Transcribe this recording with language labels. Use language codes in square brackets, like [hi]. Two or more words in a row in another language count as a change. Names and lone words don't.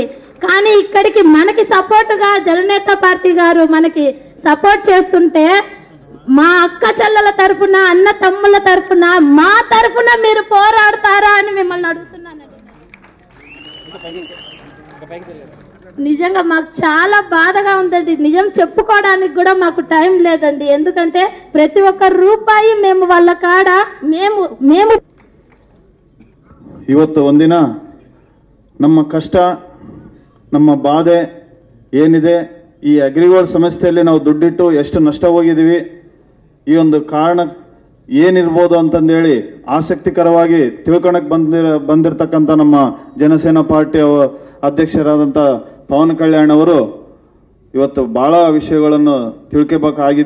[te] కానీ ఇక్కడికి మనకి సపోర్టుగా జననేత పార్టీ గారు మనకి సపోర్ట్ చేస్తుంటే మా అక్క చెల్లెల తరఫున అన్న తమ్ముళ్ళ తరఫున మా తరఫున మీరు పోరాడతారా అని మిమ్మల్ని అడుగుతున్నానండి. నిజంగా మాకు చాలా బాధగా ఉందండి. నిజం చెప్పుకోవడానికి కూడా మాకు టైం లేదండి. ఎందుకంటే ప్రతి ఒక్క రూపాయి మేము వాళ్ళ కాడ మేము [kn] ಇವತ್ತು ಒಂದಿನ ನಮ್ಮ ಕಷ್ಟ ನಮ್ಮ ಬಾಧೆ ಏನಿದೆ ಈ ಅಗ್ರಿಗೋಲ್ಡ್ ಸಂಸ್ಥೆಯಲ್ಲಿ ನಾವು ದುಡ್ಡಿಟ್ಟು ಎಷ್ಟು ನಷ್ಟ ಹೋಗಿದ್ದೀವಿ ಈ ಒಂದು ಕಾರಣ ಏನಿರ್ಬೋದು ಅಂತಂದೇಳಿ ಆಸಕ್ತಿಕರವಾಗಿ ತಿಳ್ಕೊಳಕ್ಕೆ ಬಂದಿರತಕ್ಕಂಥ ನಮ್ಮ ಜನಸೇನಾ ಪಾರ್ಟಿ ಅಧ್ಯಕ್ಷರಾದಂಥ ಪವನ್ ಕಲ್ಯಾಣ್ ಅವರು ಇವತ್ತು ಬಹಳ ವಿಷಯಗಳನ್ನು ತಿಳ್ಕೋಬೇಕಾಗಿದೆ.